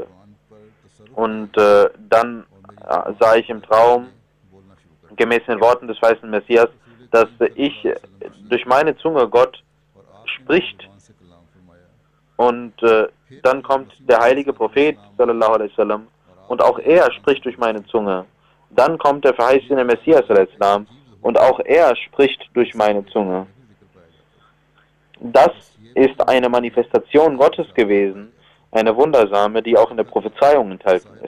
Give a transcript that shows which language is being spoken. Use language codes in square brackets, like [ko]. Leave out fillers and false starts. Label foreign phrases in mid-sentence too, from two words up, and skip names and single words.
[de] Und dann sah ich im Traum, gemäß den Worten des verheißenen Messias, dass ich durch meine Zunge Gott spricht. Und dann kommt der heilige Prophet, [ar] صلى الله عليه وسلم, [de] und auch er spricht durch meine Zunge. Dann kommt der verheißene Messias, al-Islam, und auch er spricht durch meine Zunge. Das ist eine Manifestation Gottes gewesen, eine wundersame, die auch in der Prophezeiung enthalten ist.